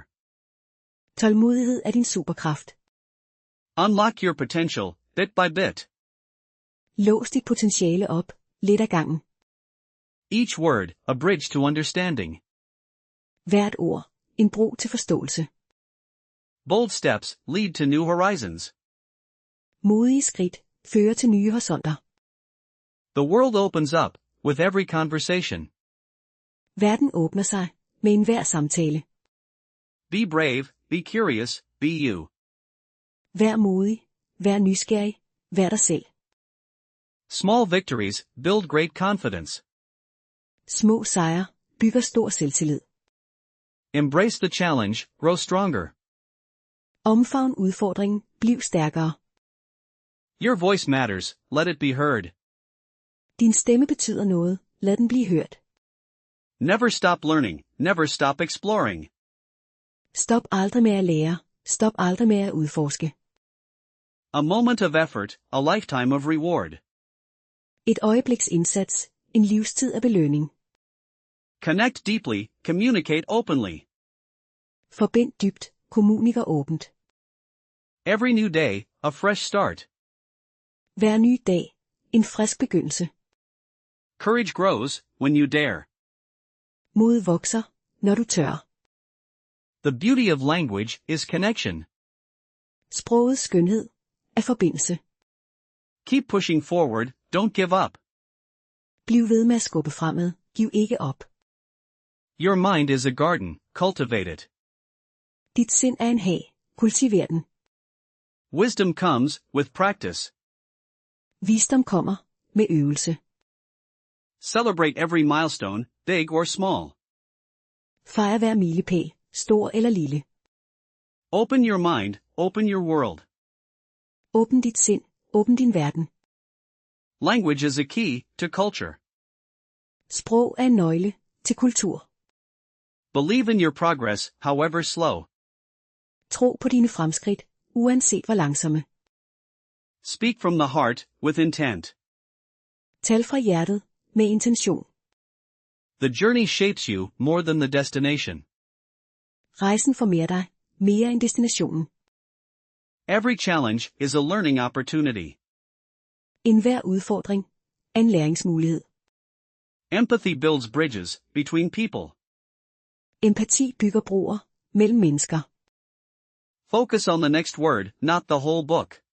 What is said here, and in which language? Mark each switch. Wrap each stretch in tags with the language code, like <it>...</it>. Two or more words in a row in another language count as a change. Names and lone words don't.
<da>Tålmodighed er din superkraft.</da> <en>Unlock your potential, bit by bit.</en> <da>Lås dit potentiale op, lidt ad gangen.</da> <en>Each word, a bridge to understanding.</en> <da>Hvert ord, en bro til forståelse.</da> <en>Bold steps lead to new horizons.</en> <da>Modige skridt fører til nye horisonter.</da> <en>The world opens up with every conversation.</en> <da>Verden åbner sig med enhver samtale.</da> <en>Be brave, be curious, be you.</en> <da>Vær modig, vær nysgerrig, vær dig selv.</da> <en>Small victories build great confidence.</en> <da>Små sejre bygger stor selvtillid.</da> <en>Embrace the challenge, grow stronger.</en> <da>Omfavn udfordringen, bliv stærkere.</da> <en>Your voice matters, let it be heard.</en> <da>Din stemme betyder noget, lad den blive hørt.</da> <en>Never stop learning, never stop exploring.</en> <da>Stop aldrig med at lære, stop aldrig med at udforske.</da> <en>A moment of effort, a lifetime of reward.</en> <da>Et øjebliks indsats, en livstid af belønning.</da> <en>Connect deeply, communicate openly.</en> <da>Forbind dybt, kommuniker åbent.</da> <en>Every new day, a fresh start.</en> <da>Hver ny dag, en frisk begyndelse.</da> <en>Courage grows when you dare.</en> <da>Mod vokser, når du tør.</da> <en>The beauty of language is connection.</en> <da>Sprogets skønhed er forbindelse.</da> <en>Keep pushing forward, don't give up.</en> <da>Bliv ved med at skubbe fremad, giv ikke op.</da> <en>Your mind is a garden, cultivate it.</en> <da>Dit sind er en hag, kultiver den.</da> <en>Wisdom comes with practice.</en> <da>Visdom kommer med øvelse.</da> <en>Celebrate every milestone, big or small.</en> <da>Fejr hver milepæl, stor eller lille.</da> <en>Open your mind, open your world.</en> <da>Åbn dit sind, åbn din verden.</da> <en>Language is a key to culture.</en> <da>Sprog er en nøgle til kultur.</da> <en>Believe in your progress, however slow.</en> <da>Tro på dine fremskridt, uanset hvor langsomme.</da> <en>Speak from the heart, with intent.</en> <da>Tal fra hjertet, med intention.</da> <en>The journey shapes you more than the destination.</en> <da>Rejsen formerer dig, mere end destinationen.</da> <en>Every challenge is a learning opportunity.</en> <da>Enhver udfordring er en læringsmulighed.</da> <en>Empathy builds bridges between people.</en> <da>Empati bygger broer mellem mennesker.</da> <en>Focus on the next word, not the whole book.</en>